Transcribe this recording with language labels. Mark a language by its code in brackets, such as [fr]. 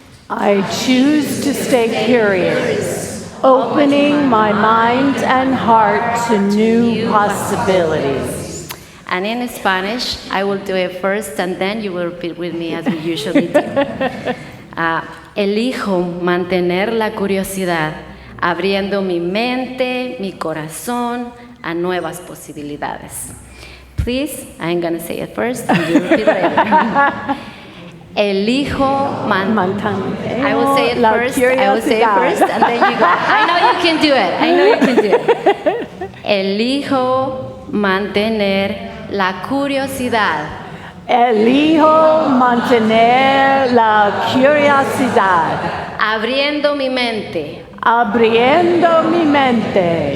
[en] I choose to stay curious, opening my mind and heart to new possibilities. And in Spanish, I will do it first, and then you will repeat with me as we usually do. [es] Elijo mantener la curiosidad, abriendo mi mente, mi corazón a nuevas posibilidades. [en] Please, I'm going to say it first, and you repeat later. [es] Elijo mantener. [en] I will say it first. I will say it first, and then you go. I know you can do it. I know you can do it. [es] Elijo mantener la curiosidad. Elijo mantener la curiosidad. Abriendo mi mente. Abriendo mi mente.